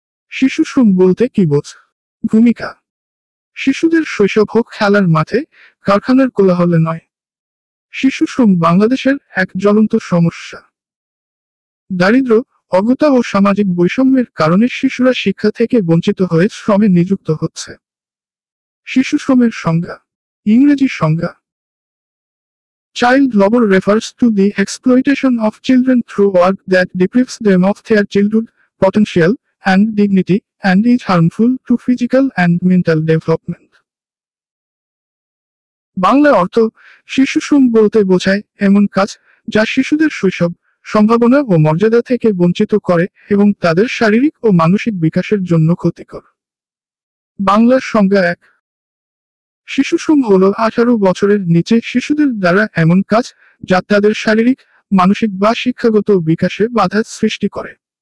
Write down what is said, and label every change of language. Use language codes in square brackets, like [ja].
[bn] শিশু শ্রম বলতে কি বোঝ? ভূমিকা। শিশুদের শৈশব হোক খেলার মাঠে, কারখানার কোলাহলে নয়। শিশু শ্রম বাংলাদেশের এক জ্বলন্ত সমস্যা। দারিদ্র্য, অজ্ঞতা ও সামাজিক বৈষম্যের কারণে শিশুরা শিক্ষা থেকে বঞ্চিত হয়ে শ্রমে নিযুক্ত হচ্ছে। শিশু শ্রমের সংজ্ঞা। ইংরেজি সংজ্ঞা। [en] Child labor refers to the exploitation of children through work that deprives them of their childhood potential and dignity and is harmful to physical and mental development. [bn] Bangla অর্থ শিশুশ্রম বলতে বোঝায় এমন কাজ যা শিশুদের শৈশব, সম্ভাবনা ও মর্যাদা থেকে বঞ্চিত করে এবং তাদের শারীরিক ও মানসিক বিকাশের জন্য ক্ষতিকর। বাংলার সংজ্ঞা 1। শিশুশ্রম হল 18 বছরের নিচে শিশুদের দ্বারা এমন কাজ যা তাদের শারীরিক, মানসিক বা শিক্ষাগত বিকাশে বাধা সৃষ্টি করে।